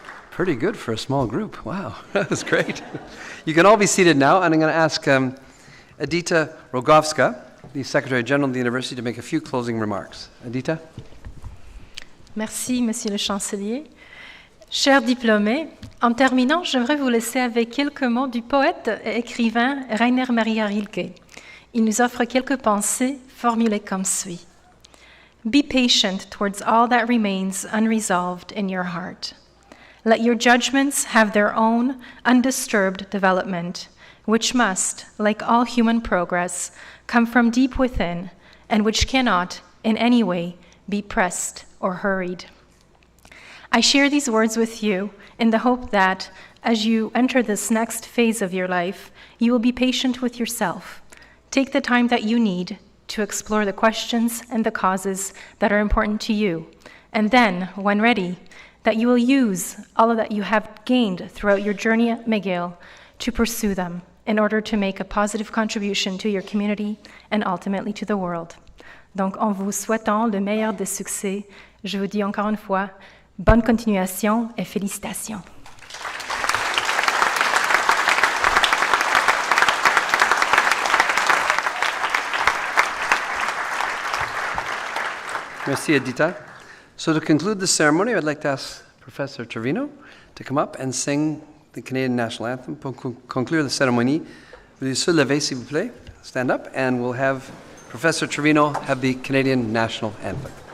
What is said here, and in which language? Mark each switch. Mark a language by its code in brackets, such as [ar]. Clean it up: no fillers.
[en] Pretty good for a small group. Wow, that was great. You can all be seated now, and I'm going to ask Edita Rogovska, the Secretary General of the University, to make a few closing remarks. Edita? [fr] Merci, Monsieur le Chancelier. Chers diplômés, en terminant, j'aimerais vous laisser avec quelques mots du poète et écrivain Rainer Maria Rilke. Il nous offre quelques pensées formulées comme suit. [en] Be patient towards all that remains unresolved in your heart. Let your judgments have their own undisturbed development, which must, like all human progress, come from deep within, and which cannot, in any way, be pressed or hurried. I share these words with you in the hope that, as you enter this next phase of your life, you will be patient with yourself. Take the time that you need to explore the questions and the causes that are important to you, and then, when ready, that you will use all of that you have gained throughout your journey at McGill to pursue them in order to make a positive contribution to your community and ultimately to the world. [fr] Donc, en vous souhaitant le meilleur des succès, je vous dis encore une fois, bonne continuation et félicitations. Merci, Edita. [en] So to conclude the ceremony, I'd like to ask Professor Trevino to come up and sing the Canadian National Anthem. [fr] Pour conclure la cérémonie, veuillez se lever, s'il vous plaît. [en] Stand up, and we'll have Professor Trevino have the Canadian National Anthem.